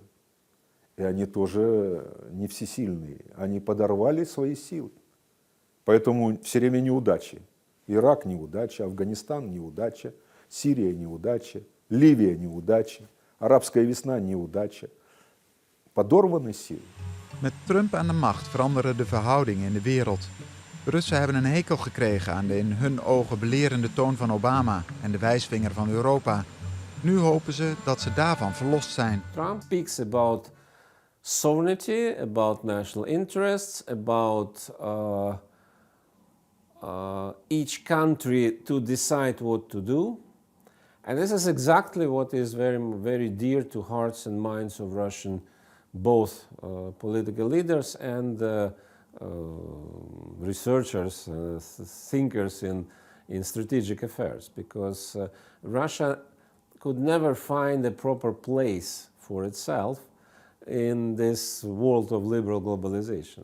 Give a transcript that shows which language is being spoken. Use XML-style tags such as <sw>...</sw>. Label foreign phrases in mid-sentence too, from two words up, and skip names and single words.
<ru>И они тоже не всесильные. Они подорвали свои силы. Поэтому все время неудачи. Ирак – неудача, Афганистан – неудача, Сирия – неудача, Ливия – неудача, Арабская весна – неудача. Подорваны силы.</ru> <nl>Met Trump aan de macht veranderen de verhoudingen in de wereld. De Russen hebben een hekel gekregen aan de in hun ogen belerende toon van Obama en de wijsvinger van Europa. Nu hopen ze dat ze daarvan verlost zijn.</nl> <en>Trump speaks about sovereignty, about national interests, about each country to decide what to do. And this is exactly what is very, very dear to hearts and minds of Russian, both political leaders and researchers, thinkers in strategic affairs, because Russia could never find a proper place for itself in this world of liberal globalization.</en>